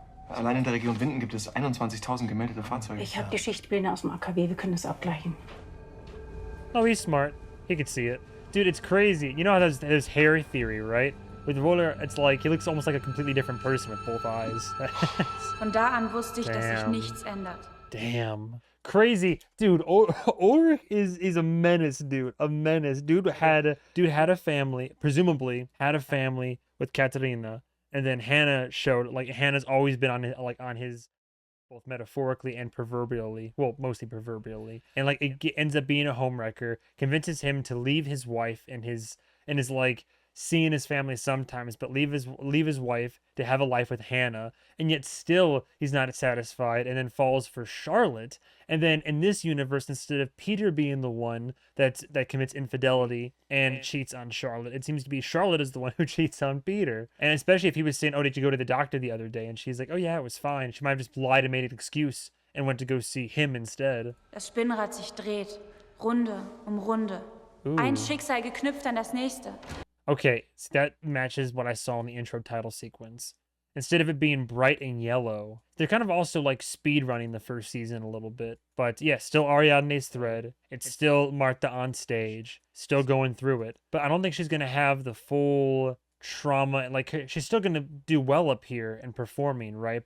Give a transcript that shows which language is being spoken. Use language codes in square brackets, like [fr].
[de] Allein in der Region Winden gibt es 21.000 gemeldete Fahrzeuge. Ich habe die Schichtbilder aus dem AKW, wir können das abgleichen. [en] Oh, he's smart. He could see it. Dude, it's crazy. You know how there's hair theory, right? With Woller, it's like he looks almost like a completely different person with both eyes. [de] Von da an wusste ich, dass sich [en] Damn. [de] nichts ändert. [en] Damn. Crazy. Dude, Ulrich is a menace, dude. A menace. Dude had a family, presumably had a family with Katerina. And then Hannah showed, like, Hannah's always been on his, both metaphorically and proverbially, well, mostly proverbially. And, like, it ends up being a homewrecker, convinces him to leave his wife and is, like, seeing his family sometimes, but leave his wife to have a life with Hannah. And yet still, he's not satisfied, and then falls for Charlotte. And then in this universe, instead of Peter being the one that commits infidelity and cheats on Charlotte, it seems to be Charlotte is the one who cheats on Peter. And especially if he was saying, oh, did you go to the doctor the other day? And she's like, oh yeah, it was fine. She might have just lied and made an excuse and went to go see him instead. [de] Das Spinnrad sich dreht, Runde um Runde. [en] Ooh. [de] Ein Schicksal geknüpft an das nächste. [en] Okay, so that matches what I saw in the intro title sequence. Instead of it being bright and yellow, they're kind of also like speed running the first season a little bit. But yeah, still Ariadne's thread. It's still Martha on stage, still going through it. But I don't think she's going to have the full trauma. Like, she's still going to do well up here and performing, right?